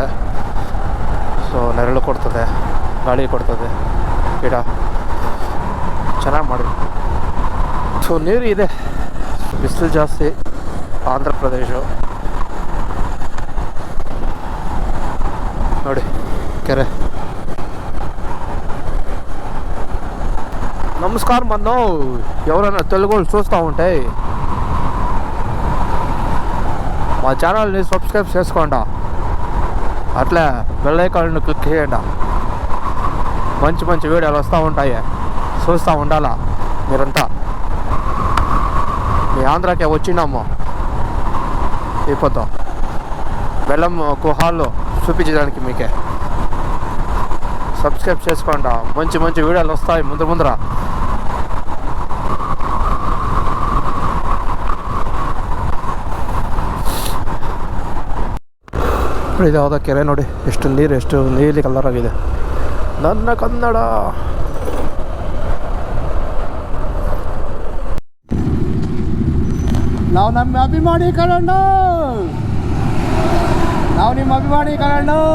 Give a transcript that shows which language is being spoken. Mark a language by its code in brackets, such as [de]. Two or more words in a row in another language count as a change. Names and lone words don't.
[kn] ಸೊ ನೆರಳು ಕೊಡ್ತದೆ, ಗಾಳಿ ಕೊಡ್ತದೆ, ಗಿಡ ಚೆನ್ನಾಗಿ ಮಾಡಿ. ಸೊ ನೀರು ಇದೆ, ಬಿಸಿಲು ಜಾಸ್ತಿ. ಆಂಧ್ರ ಪ್ರದೇಶ ನೋಡಿ ಕೆರೆ. [te] నమస్కారం మన్నో, ఎవరైనా తెలుగు చూస్తూ ఉంటే మా ఛానల్ని సబ్స్క్రైబ్ చేసుకోండి, అట్లా బెల్ ఐకాన్ని క్లిక్ చేయండి. మంచి వీడియోలు వస్తూ ఉంటాయి, చూస్తూ ఉండాలా మీరంతా. మీ ఆంధ్రాకి వచ్చినాము ఇప్పుడు బెల్లం గుహాలు చూపించడానికి. మీకే సబ్స్క్రైబ్ చేసుకోండి, మంచి వీడియోలు వస్తాయి ముందర. [kn] ಇದು ಯಾವುದೋ ಕೆರೆ ನೋಡಿ, ಎಷ್ಟು ನೀಲಿ ಕಲರ್ ಆಗಿದೆ. ನನ್ನ ಕನ್ನಡ. ನಾವು ನಮ್ಮ ಅಭಿಮಾನಿ ಕನ್ನಡ, ನಾವು ನಿಮ್ಮ ಅಭಿಮಾನಿ ಕನ್ನಡ.